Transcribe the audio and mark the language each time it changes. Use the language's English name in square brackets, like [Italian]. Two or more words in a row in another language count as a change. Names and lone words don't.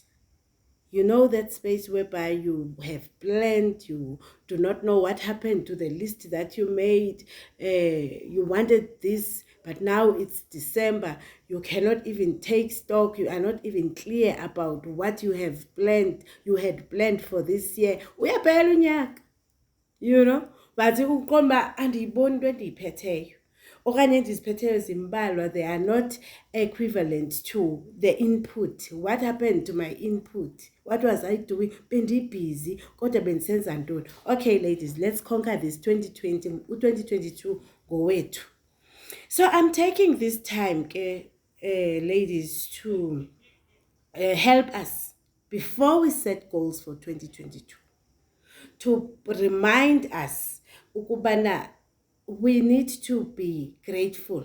[English] You know that space whereby you have planned, you do not know what happened to the list that you made. You wanted this, but now it's December. You cannot even take stock. You are not even clear about what you have planned. You had planned for this year. [Xhosa] Uyaphela unyaka, [English] you know, but [Xhosa] uqomba andiyiboni into endiyiphetheyo okanye endiziphetheyo zimbalwa. [English] They are not equivalent to the input. What happened to my input? What was I doing? [Xhosa] Bendibusy kodwa bendisenza ntoni? [English] Okay, ladies, let's conquer this 2020. [Xhosa] 2022 ngowethu. [English] So I'm taking this time, ladies, to help us before we set goals for 2022, to remind us ukubana we need to be grateful.